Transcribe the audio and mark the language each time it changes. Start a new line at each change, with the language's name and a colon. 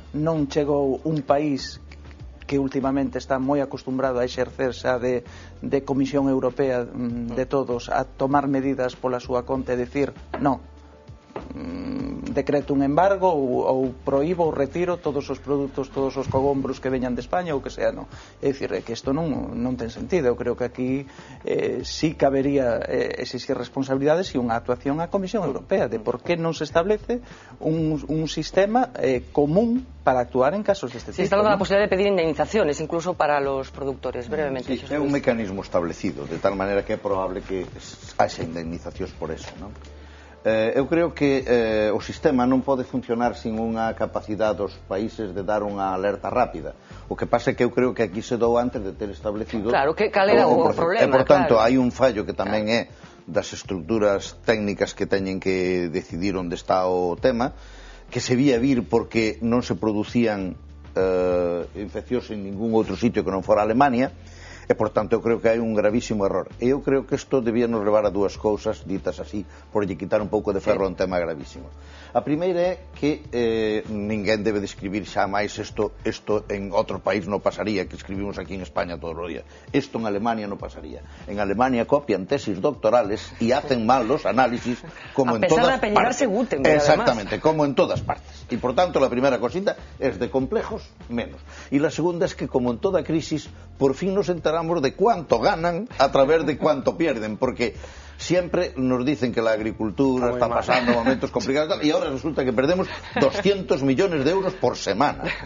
Galician: Non chegou un país que últimamente está moi acostumbrado a exercer xa de Comisión Europea de todos, a tomar medidas pola súa conta e dicir, non, decreto un embargo ou proíbo ou retiro todos os produtos, todos os cogombros que veñan de España ou que sea, non. É dicir, que isto non ten sentido. Eu creo que aquí sí cabería exigir responsabilidades e unha actuación á Comisión Europea de por que non se establece un sistema común para actuar en casos deste tipo.
Spanish: Se está dando la posibilidad de pedir indemnizaciones incluso para los productores, brevemente.
Galician: Sí, é un mecanismo establecido, de tal maneira que é probable que haxa indemnizacións por eso, non? Eu creo que o sistema non pode funcionar sin unha capacidade dos países de dar unha alerta rápida. O que pasa é que eu creo que aquí se dou antes de ter establecido cal era o problema. E, por tanto, hai un fallo que tamén é das estructuras técnicas que teñen que decidir onde está o tema, que se vía vir porque non se producían infeccións en ningún outro sitio que non fora Alemania. E, por tanto, eu creo que hai un gravísimo error. E eu creo que isto debía nos levar a dúas cousas, ditas así, por lle quitar un pouco de ferro a un tema gravísimo. A primeira é que ninguén debe describir xa máis isto en outro país non pasaría, que escribimos aquí en España todos os días. Isto en Alemania non pasaría.
Spanish: En Alemania copian tesis doctorales e hacen mal los análisis como en todas partes. Exactamente, como en todas partes. E, por tanto, la primera cosita es de complejos menos. E la segunda es que, como en toda crisis, por fin nos enteramos de cuánto ganan a través de cuánto pierden, porque siempre nos dicen que la agricultura está pasando momentos complicados y ahora resulta que perdemos 200 millones de euros por semana.